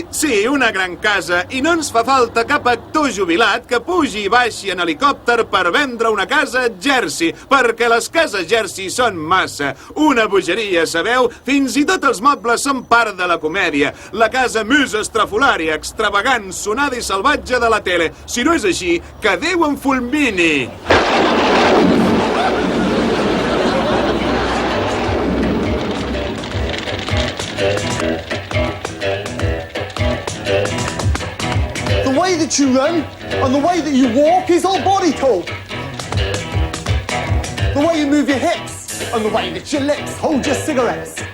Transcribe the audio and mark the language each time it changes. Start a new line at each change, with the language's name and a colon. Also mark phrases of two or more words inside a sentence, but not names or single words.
Catalan: Sí, una gran casa, i no ens fa falta cap actor jubilat que pugi i baixi en helicòpter per vendre una casa Jersey, perquè les cases Jersey són massa. Una bogeria, sabeu? Fins i tot els mobles són part de la comèdia. La casa més estrafolària, extravagant, sonada i salvatge de la tele. Si no és així, que Déu em fulmini!
English: The way that you run and the way that you walk is all body talk. The way you move your hips and the way that your lips hold your cigarettes.